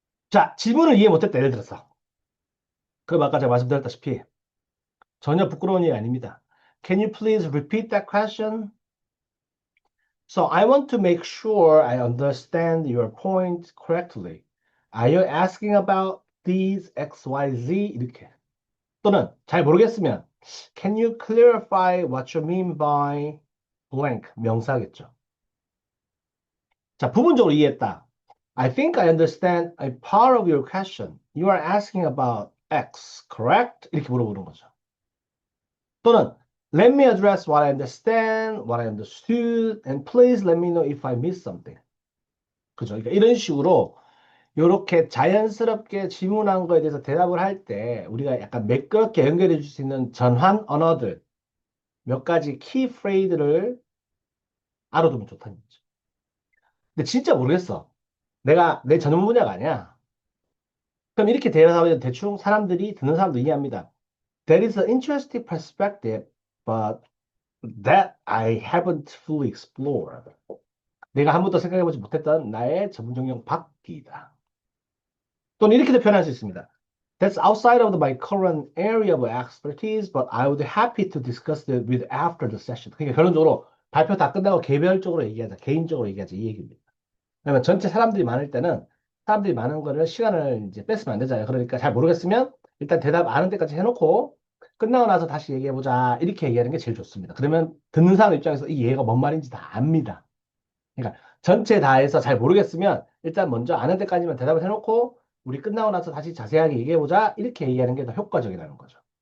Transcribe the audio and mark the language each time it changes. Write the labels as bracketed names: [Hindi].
[Korean] 자, 질문을 이해 못했다. 예를 들어서. 그럼 아까 제가 말씀드렸다시피 전혀 부끄러운 일이 아닙니다. [English] Can you please repeat that question? So I want to make sure I understand your point correctly. Are you asking about these XYZ? [Korean] 이렇게. 또는 잘 모르겠으면 [English] Can you clarify what you mean by blank? [Korean] 명사겠죠. 자, 부분적으로 이해했다. [English] I think I understand a part of your question. You are asking about X, correct? [Korean] 이렇게 물어보는 거죠. 또는 [English] Let me address what I understand, what I understood, and please let me know if I missed something. [Korean] 그죠? 그러니까 이런 식으로 이렇게 자연스럽게 질문한 거에 대해서 대답을 할 때 우리가 약간 매끄럽게 연결해 줄 수 있는 전환 언어들 몇 가지 키 프레이즈를 알아두면 좋다는 거죠. 근데 진짜 모르겠어. 내가 내 전문 분야가 아니야. 그럼 이렇게 대화하면 대충 사람들이 듣는 사람도 이해합니다. [English] That is an interesting perspective, but that I haven't fully explored. [Korean] 내가 한 번도 생각해보지 못했던 나의 전문 영역 밖이다. 또는 이렇게도 표현할 수 있습니다. [English] That's outside of my current area of expertise, but I would happy to discuss it with after the session. [Korean] 그러니까 결론적으로 발표 다 끝나고 개별적으로 얘기하자, 개인적으로 얘기하자 이 얘기입니다. 왜냐면 전체 사람들이 많을 때는 사람들이 많은 거를 시간을 이제 뺏으면 안 되잖아요. 그러니까 잘 모르겠으면 일단 대답 아는 데까지 해놓고 끝나고 나서 다시 얘기해보자 이렇게 얘기하는 게 제일 좋습니다. 그러면 듣는 사람 입장에서 이 얘기가 뭔 말인지 다 압니다. 그러니까 전체 다 해서 잘 모르겠으면 일단 먼저 아는 데까지만 대답을 해놓고 우리 끝나고 나서 다시 자세하게 얘기해보자 이렇게 얘기하는 게 더 효과적이라는 거죠.